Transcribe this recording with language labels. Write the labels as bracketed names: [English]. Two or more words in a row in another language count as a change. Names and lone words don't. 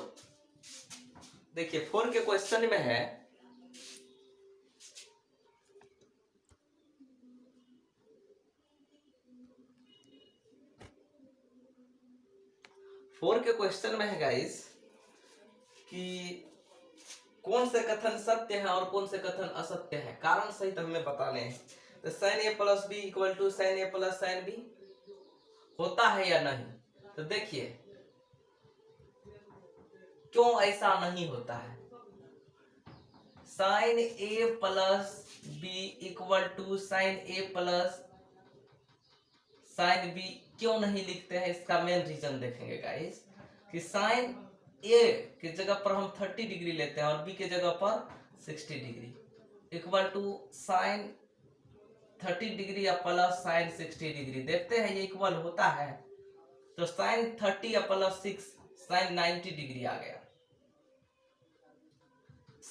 [Hindi] देखिए 4 के क्वेश्चन में है, गाइस कि कौन से कथन सत्य है और कौन से कथन असत्य है, कारण सहित हमें बताने हैं। [English] तो sin a plus b equal to sin a plus sin b [Hindi] होता है या नहीं। तो देखिए क्यों ऐसा नहीं होता है। [English] sin a plus b equal to sin a plus sin b [Hindi] क्यों नहीं लिखते हैं, इसका [English] main reason [Hindi] देखेंगे गाइस कि sin a की जगह पर हम 30 डिग्री लेते हैं और b की जगह पर [English] 60 degree equal to sin 30 degree [Hindi] या [English] plus sin 60 degree. [Hindi] देखते हैं ये इक्वल होता है। [English] तो sin 30 या plus 6 sin 90 degree [Hindi] आ गया।